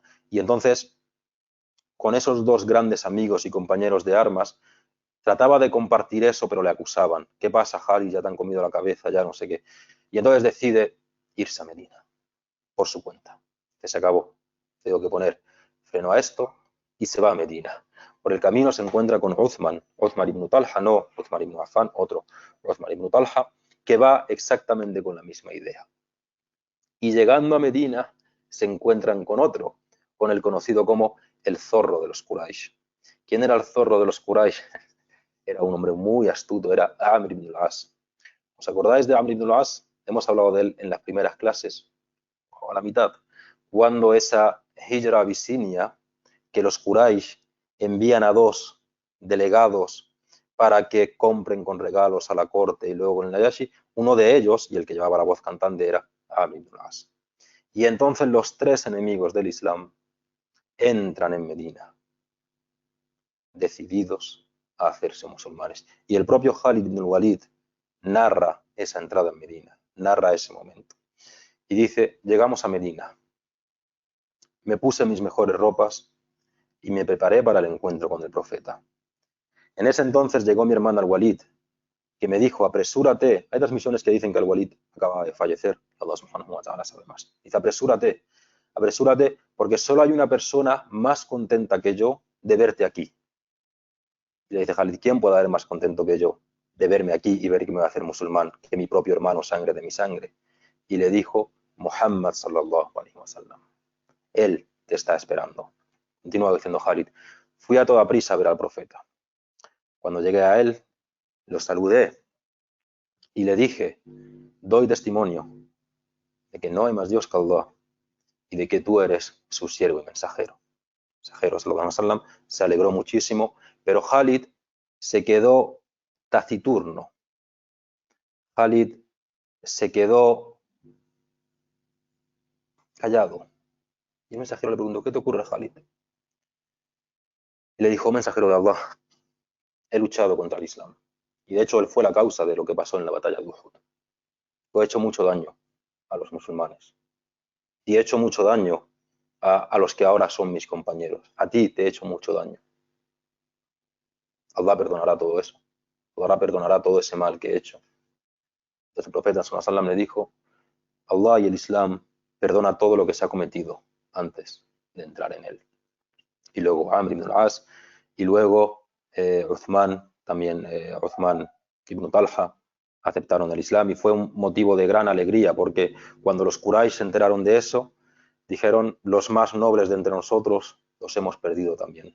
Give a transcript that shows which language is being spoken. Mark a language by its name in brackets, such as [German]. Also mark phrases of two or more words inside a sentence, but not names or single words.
[Spanish] Y entonces, con esos dos grandes amigos y compañeros de armas, trataba de compartir eso, pero le acusaban. ¿Qué pasa, Harry? Ya te han comido la cabeza, ya no sé qué. Y entonces decide irse a Medina por su cuenta. Se acabó. Tengo que poner freno a esto y se va a Medina. Por el camino se encuentra con Uthman ibn Talha, no Uthman ibn Affan, otro Uthman ibn Talha, que va exactamente con la misma idea. Y llegando a Medina se encuentran con otro, con el conocido como el zorro de los Quraysh. ¿Quién era el zorro de los Quraysh? Era un hombre muy astuto, era Amr ibn al-As. ¿Os acordáis de Amr ibn al-As? Hemos hablado de él en las primeras clases, o a la mitad, cuando esa hijra a Abisinia, que los Quraysh envían a 2 delegados para que compren con regalos a la corte y luego en el Najashi, uno de ellos, y el que llevaba la voz cantante, era Amr ibn al-As. Y entonces los 3 enemigos del Islam entran en Medina, decididos a hacerse musulmanes. Y el propio Khalid ibn al-Walid narra esa entrada en Medina, narra ese momento. Y dice, llegamos a Medina, me puse mis mejores ropas y me preparé para el encuentro con el profeta. En ese entonces llegó mi hermano al-Walid, que me dijo, apresúrate. Hay transmisiones que dicen que al-Walid acaba de fallecer, [Arabic] الله سبحانه وتعالى [Spanish] sabe más. Dice, apresúrate, apresúrate, porque solo hay una persona más contenta que yo de verte aquí. Y le dice Khalid, ¿quién puede haber más contento que yo de verme aquí y ver que me va a hacer musulmán, que mi propio hermano, sangre de mi sangre? Y le dijo, [Arabic] محمد صلى الله عليه وسلم, [Spanish] él te está esperando. Continúa diciendo Khalid, fui a toda prisa a ver al profeta. Cuando llegué a él, lo saludé y le dije, doy testimonio de que no hay más Dios que Allah y de que tú eres su siervo y mensajero. Mensajero [Arabic] صلى الله عليه وسلم [Spanish] se alegró muchísimo, pero Khalid se quedó taciturno. Khalid se quedó callado. Y el mensajero le preguntó, ¿qué te ocurre, Khalid? Y le dijo, mensajero de Allah, he luchado contra el Islam. Y de hecho él fue la causa de lo que pasó en la batalla de Uhud. Yo he hecho mucho daño a los musulmanes. Y he hecho mucho daño a los que ahora son mis compañeros. A ti te he hecho mucho daño. Allah perdonará todo eso. Allah perdonará todo ese mal que he hecho. Entonces el profeta [Arabic] صلى الله عليه وسلم [Spanish] le dijo, Allah y el Islam perdona todo lo que se ha cometido antes de entrar en él. Y luego Amr ibn al-As, y luego Uthman, también Uthman ibn Talha, aceptaron el Islam y fue un motivo de gran alegría porque cuando los Quraysh se enteraron de eso, dijeron, los más nobles de entre nosotros los hemos perdido también.